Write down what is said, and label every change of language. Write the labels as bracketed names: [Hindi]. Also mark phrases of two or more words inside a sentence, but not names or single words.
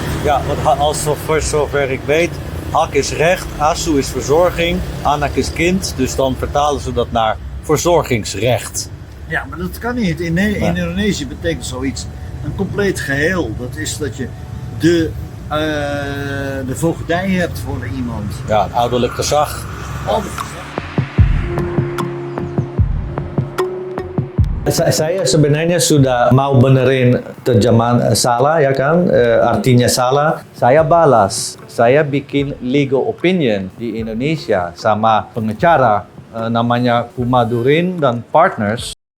[Dutch] ja, want voor zover ik weet, Hak is recht, Asu is verzorging, Anak is kind. Dus dan vertalen ze dat naar verzorgingsrecht. Ja, maar dat kan niet. In Indonesië betekent zoiets een compleet geheel. Dat is dat je de voogdij hebt voor iemand. Ja, het ouderlijk gezag. [Indonesian] Saya sebenarnya sudah mau benerin terjemahan salah ya kan, artinya salah. Saya balas, saya bikin [English] legal opinion [Indonesian] di Indonesia sama pengacara namanya Kumadurin dan Partners.